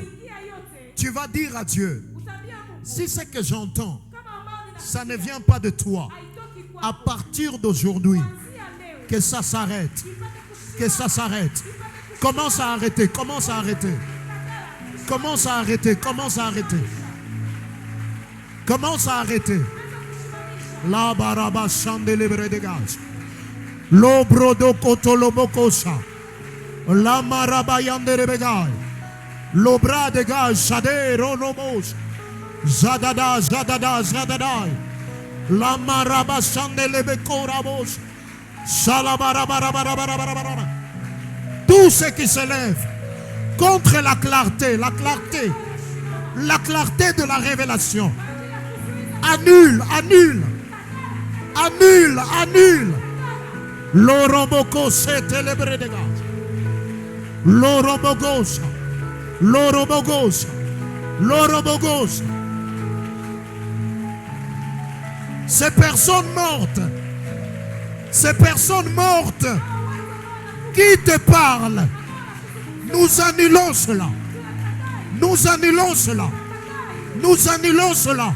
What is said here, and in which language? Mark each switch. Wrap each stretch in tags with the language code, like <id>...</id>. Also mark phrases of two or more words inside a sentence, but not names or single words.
<fr>Tu vas dire à Dieu, si ce que j'entends, ça ne vient pas de toi, à partir d'aujourd'hui, que ça s'arrête. Que ça s'arrête. Commence à arrêter. Commence à arrêter. Commence à arrêter. Commence à arrêter. Commence à arrêter. La baraba chandelibre dégage. L'obrodo kotolobokosa. La maraba yandere begai. L'obra dégage. Shade ronomos. Zadada, zadada, zadada. La maraba chandelibre korabos. Shalabarabarabarabarabarabara. Tout ce qui se lève contre la clarté de la révélation. Annule, annule, annule, annule. L'oroboko se télébré de gaz. L'orobogos, l'orobogos, l'orobogos. Ces personnes mortes qui te parlent, nous annulons cela. Nous annulons cela. Nous annulons cela.</fr>